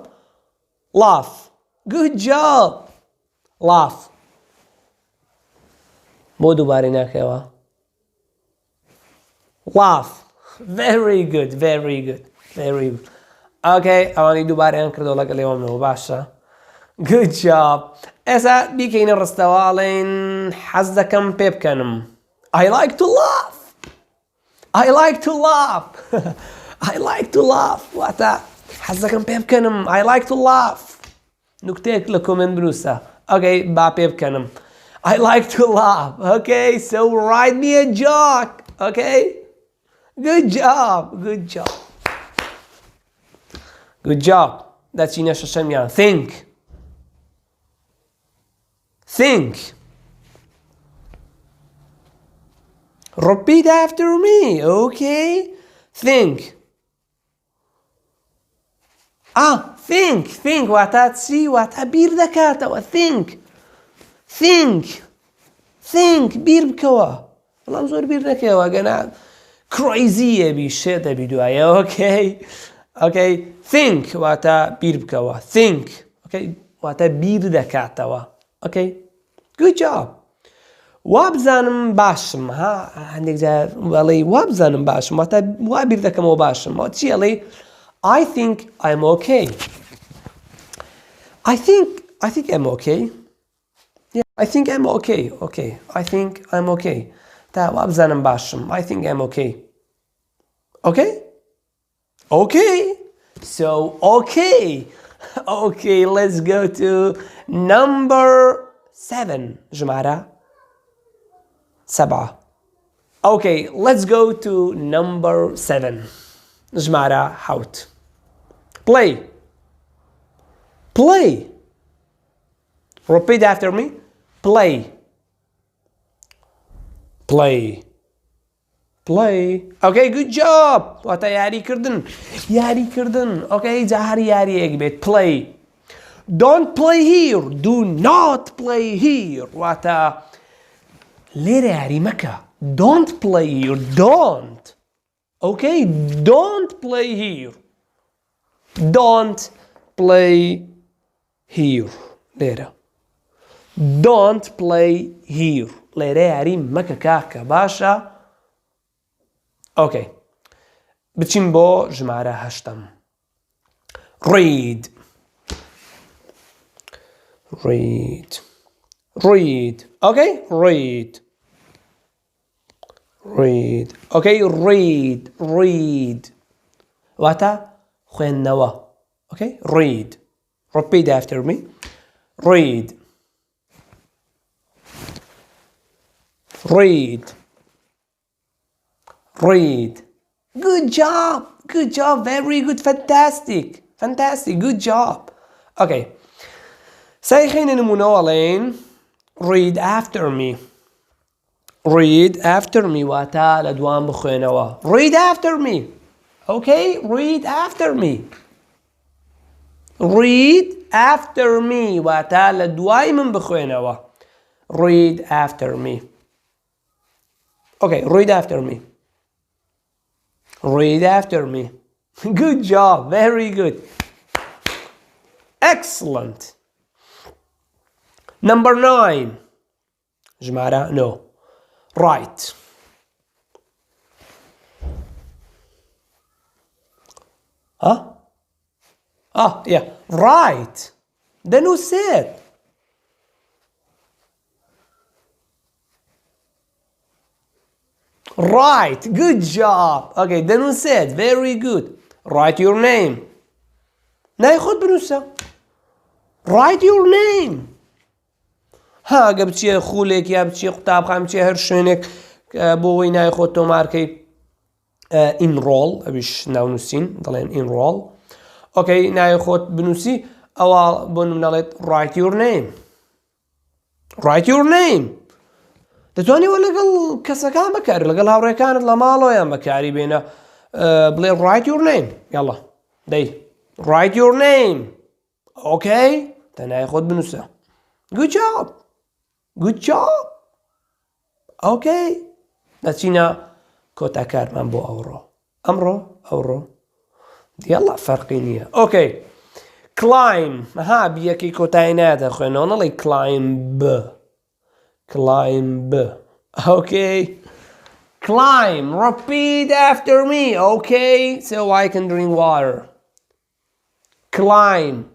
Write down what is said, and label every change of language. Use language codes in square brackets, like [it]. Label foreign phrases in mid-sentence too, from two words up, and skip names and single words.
[en] Laugh. Good job. Laugh. [ckb] بۆ دووبارەی ناکەیەوە. [en] Laugh. Very good. Very good. Very good. Okay. [ckb] ئەوانی دووبارەیان کردەوە لەگەڵ ئێوەمەوە باشە. [en] Good job. [ckb] ئێستا بیکەینە ڕستەواڵێن حەز دەکەم پێ بکەنم. [en] I like to laugh. I like to laugh. I like to laugh. [ckb] واتە حەز دەکەم پێ بکەنم. [en] I like to laugh. [ckb] نوکتەیەک لە کۆمنت بنووسە. Okay. با پێ بکەنم. [en] I like to laugh. Okay. So write me a joke. Okay. Good job. Good job. Good job. [ckb] دەچینە شەشەمیان. [en] Think. Think. Repeat after me. Okay. Think. Think. Think. [ckb] واتە چی؟ واتە بیر دەکاتەوە. [en] Think. Think. Think. [ckb] بیر بکەوە. بەڵام زۆر بیر نەکەوە گەنە crazy بی شێ دەبی دوایە. Okay. [en] Okay. Think. [ckb] واتە بیر بکەوە. [en] Think. Okay. [ckb] واتە بیر دەکاتەوە. [en] Okay. Good job. [ckb] وابزانم باشم. هەندێک جار وەڵێ وابزانم باشم واتە وا بیر دەکەمەوە باشم. چی ئەڵێ [en] I think I'm okay. I think I'm okay. Yeah, I think I'm okay. Okay. I think I'm okay. [ckb] تا وابزانم باشم. [en] I think I'm okay. Okay? Okay. So, okay. Okay, let's go to number 7. ژمارە 7. Okay, let's go to number 7. [ckb] ژمارە 7. Play. [en] Play. Repeat after me. Play. Play. Play. Okay, good job. [ckb] واتە یاریکردن. یاریکردن. Okay, جا هەر یاریەک بێت. [en] Play. don't play here do not play here [ckb] واتە لێرە یاری مەکە [en] don't play here don't okay don't play here don't play here لێرە don't play here [ckb] لێرە یاری مەکە کاکە باشە [en] okay [ckb] بچین بۆ ژمارە هەشتەم [en] read okay read [ckb] واتە خوێندنەوە [en] okay read repeat after me read good job very good fantastic good job okay [ckb] سایخینە نمونەوەڵێن [en] read after me [ckb] واتە لە دوام بخوێنەوە [en] read after me okay read after me [ckb] واتە لە دوای من بخوێنەوە [en] read after me okay read after me good job very good excellent number 9 ژمارە no right yeah right بینووسێت right good job okay [ckb] بینووسێت very good [en] write your name [ckb] ناوی خۆت بنووسە [en] write your name [ckb] ها ئەگە بچیە خولێک یا بچیە قوتابخانە بچیە هەر شوێنێک بۆ ئەوەی ناوی خۆت تۆمارکەی enroll ئەویش ناونووسین دەڵێن enroll okay ناوی خۆت بنووسی ئەوە بۆ نمونەڵێت write [en] your name [ckb] دەتوانیوە لەگەڵ کەسەکان بەکار لەگەڵ هاوڕێکانت لە ماڵۆیان بەکاری بێنە بڵێ [en] write your name [ckb] یاڵا دەی [en] write your name okay [ckb] تە ناوی خۆت بنووسە [en] good job okay [ckb] دەچینە کۆتاکارمان بۆ ئەوڕۆ یاڵا فەرقی نییە [en] okay climb [ckb] ها بیەکەی کۆتایی نایەتە خوێنەوە نەڵێ climb [en] okay climb repeat after me okay so I can drink water climb